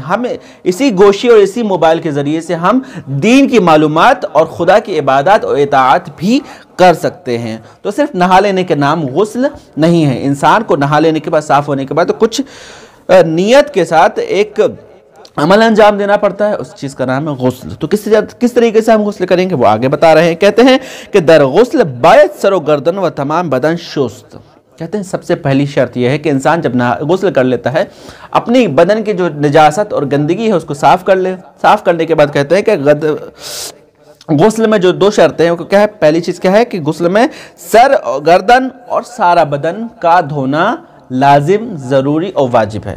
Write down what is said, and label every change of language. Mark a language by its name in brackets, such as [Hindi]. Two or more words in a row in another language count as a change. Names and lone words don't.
[Urdu] ہمیں اسی گوشی اور اسی موبائل کے ذریعے سے ہم دین کی معلومات اور خدا کی عبادات اور اطاعت بھی کر سکتے ہیں۔ تو صرف نہا لینے کے نام غسل نہیں ہے، انسان کو نہا لینے کے بعد، صاف ہونے کے بعد کچھ نیت کے ساتھ ایک عمل انجام دینا پڑتا ہے، اس چیز کا نام ہے غسل۔ تو کس طریقے سے ہم غسل کریں گے وہ آگے بتا رہے ہیں۔ کہتے ہیں کہ [Persian] در غسل باید سر و گردن و تمام بدن شست۔ [Urdu] کہتے ہیں سب سے پہلی شرط یہ ہے کہ انسان جب غسل کر لیتا ہے اپنی بدن کی جو نجاست اور گندگی ہے اس کو صاف کر لے۔ صاف کرنے کے بعد کہتے ہیں کہ غسل میں جو 2 شرطیں ہیں وہ کیا ہے؟ پہلی چیز کیا ہے کہ غسل میں سر گردن اور سارا بدن کا دھونا لازم، ضروری اور واجب ہے۔